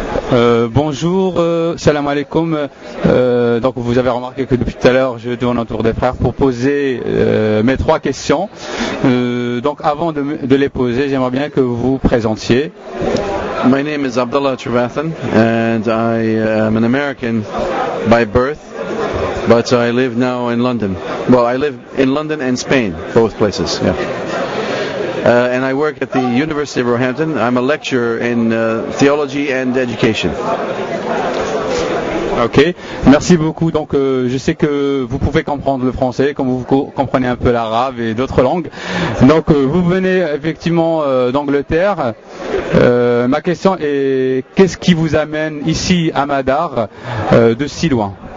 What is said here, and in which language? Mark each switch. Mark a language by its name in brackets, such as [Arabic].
[French] Bonjour, salam alaikum. Donc vous avez remarqué que depuis tout à l'heure je tourne autour des frères pour poser mes 3 questions. Donc avant de les poser, j'aimerais bien que vous vous présentiez. [English] My name is Abdullah Trevathan and I am an American by birth, but I live now in London. Well, I live in London and Spain, both places. Yeah. And I work at the University of Roehampton. I'm a lecturer in theology and education. [French] Ok, merci beaucoup. Donc je sais que vous pouvez comprendre le français, comme vous comprenez un peu l'arabe et d'autres langues. Donc vous venez effectivement d'Angleterre. Ma question est, qu'est-ce qui vous amène ici à Madar de si loin?